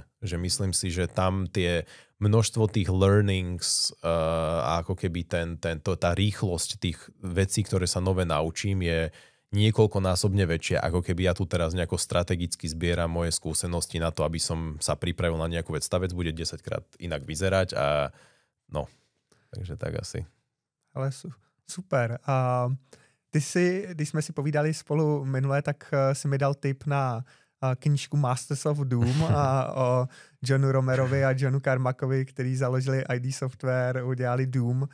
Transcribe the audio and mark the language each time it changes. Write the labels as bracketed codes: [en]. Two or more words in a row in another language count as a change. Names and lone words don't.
[sk] Že myslím si, že tam tie množstvo tých learnings a ako keby tá rýchlosť tých vecí, ktoré sa nové naučím, je niekoľkonásobne väčšia, ako keby ja tu teraz nejako strategicky zbieram moje skúsenosti na to, aby som sa pripravil na nejakú vec. Tá vec bude 10 krát inak vyzerať a no, takže tak asi. Ale super. [cs] A když jsme si povídali spolu minule, tak si mi dal tip na knížku Masters of Doom a o Johnu Romerovi a Johnu Carmackovi, který založili ID Software, udělali Doom.